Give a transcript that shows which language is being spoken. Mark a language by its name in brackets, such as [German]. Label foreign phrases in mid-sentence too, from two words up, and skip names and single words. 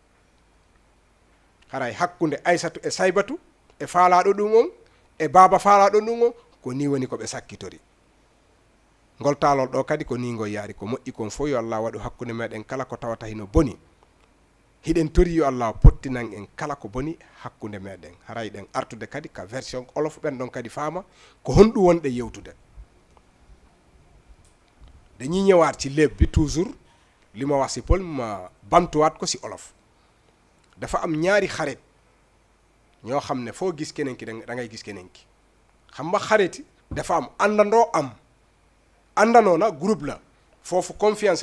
[Fula] haray hakkude aysatu e saybatu e faalaɗo ɗum on e baba faalaɗo ɗum on ko ni woni ko ɓe sakkitori ngol taalol ɗo kadi ko ni ngol yaari ko moƴƴi kon fof yo Allah waɗu hakkude meɗen kala ko tawata hino boni hiɗen tori yo Allah pottinan en kala ko boni hakkunde meɗen haray ɗen artude kadi ka version olof ɓen ɗon kadi faama ko honɗum wonɗe yewtude. [Wolof] dañuy ñëwaat ci léeb bi toujours li ma wax si pël ma bamtuwaat ko si olof. dafa am ñaari xarit ñoo xam ne foo gis keneen ki da ngay gis keneen ki xam nga xarit dafa am àndandoo àndandoo na groupe la foofu confiance